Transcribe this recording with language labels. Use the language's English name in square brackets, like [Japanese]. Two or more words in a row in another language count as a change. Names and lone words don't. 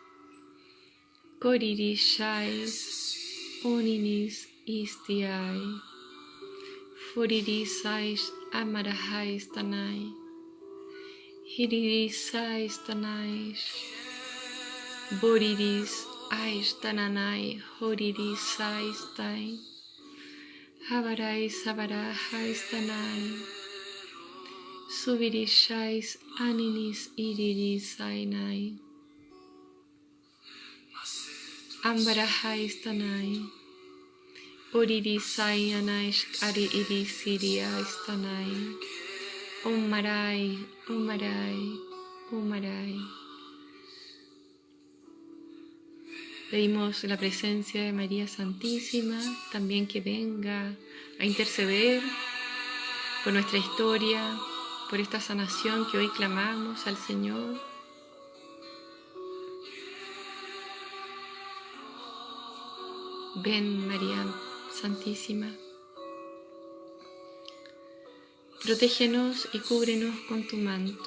[Spanish] Koririshais, oninis istiai, foririsais amarahais tanai, hiririsais tanais, boriris ais tananai, horirisais tai, havarais avarahais tanai, subirishais aninis iririsai nai. Ambarahais tanai, oririsai anais ari irisiriais tanai, omarai, omarai, omarai. Pedimos la presencia de María Santísima, también que venga a interceder por nuestra historia, por esta sanación que hoy clamamos al Señor. Ven, María Santísima, protégenos y cúbrenos con tu manto.